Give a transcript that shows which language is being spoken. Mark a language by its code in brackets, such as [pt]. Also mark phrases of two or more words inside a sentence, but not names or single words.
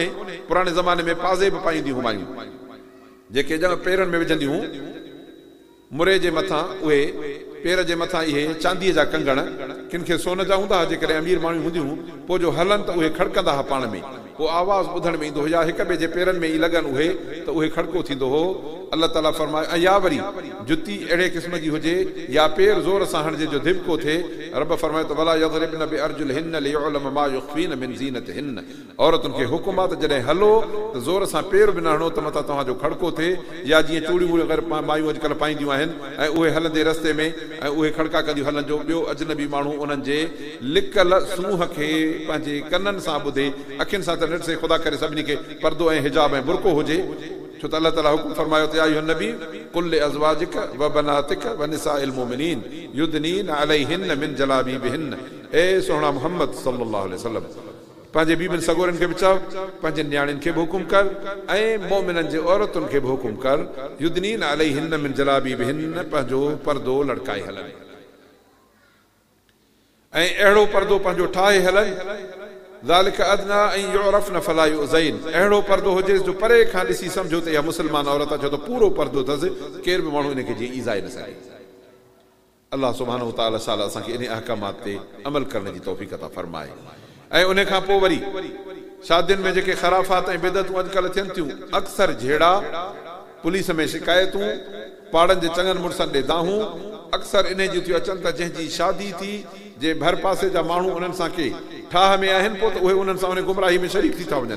[sd] पुराणे ज़माने में पाज़े बि पाईंदियूं हुयूं मायूं, जेके ॼण पेरनि में विझंदियूं हुयूं, मुरे जे मथां उहे पेर जे मथां इहे चांदीअ जा कंगण, किन खे सोन जा हूंदा हुआ, जेकॾहिं अमीर माण्हू हूंदियूं हुयूं, पोइ जो हलनि त उहे खड़कंदा हुआ पाण में, पोइ आवाज़ु ॿुधण में ईंदो हो, या हिक ॿिए जे पेरनि में ई लॻनि उहे त उहे खड़को थींदो हो। अल्लाह ताला फरमाए, ऐं या वरी जुती अहिड़े क़िस्म जी हुजे या पेर ज़ोर सां हणिजे जो धिबको थिए, रब फरमाए त [ar] ولا يضربن بأرجلهن ليعلم ما يخفين من زينتهن. [sd] औरतुनि खे हुकुम आहे त जॾहिं हलो त ज़ोर सां पेर बि न हणो त मथां तव्हांजो खड़को थिए। या जीअं चूड़ियूं अगरि मायूं अॼुकल्ह पाईंदियूं आहिनि ऐं उहे हलंदे रस्ते में ऐं उहे खड़का कंदियूं हलनि, जो ॿियो अजनबी माण्हू उन्हनि जे लिकल सूंहं खे पंहिंजे कननि सां ॿुधे, अखियुनि सां त ॾिसे, ख़ुदा करे सभिनी खे पर्दो ऐं हिजाब ऐं बुरको हुजे। छो त अल्लाह ताला हुकुम फरमायो त [ar] يا أيها النبي قل لأزواجك وبناتك ونساء المؤمنين يدنين عليهن من جلابيبهن. [sd] ए सोहणा मुहम्मद [ar] صلى الله عليه وسلم, [sd] पंहिंजे बीबियुनि सॻोरनि खे बि चओ, पंहिंजे न्याणियुनि खे बि हुकुम कर ऐं मोमिननि जे औरतुनि खे बि हुकुम कर, [ar] يدنين عليهن من جلابيبهن, [sd] पंहिंजो पर्दो लड़काए हलनि ऐं अहिड़ो पर्दो पंहिंजो ठाहे हलनि। [ar] ذلك أدنى أن يعرفن فلا يؤذين, [sd] अहिड़ो पर्दो हुजे जो परे खां ॾिसी सम्झो त इहा मुस्लमान औरत आहे, छो त पूरो पर्दो अथसि, केर बि माण्हू इनखे जीअं ईज़ाए न सघे। [ar] الله سبحانه وتعالى [sd] असांखे इन अहकामात ते अमल करण जी तौफ़ीक़ अता फरमाए। ऐं उन खां पोइ वरी शादियुनि में जेके ख़राफ़ात ऐं बिदतूं अॼुकल्ह थियनि थियूं, अक्सर झेड़ा, पुलिस में शिकायतूं, पाड़नि जे चङनि मुड़ुसनि ॾे दाहूं, अक्सर इन जूं थियूं अचनि त जंहिंजी शादी थी जे भर पासे जा माण्हू उन्हनि सां के ठाह में आहिनि, पोइ त उहे उन्हनि सां उन गुमराही में शरीक थी था वञनि।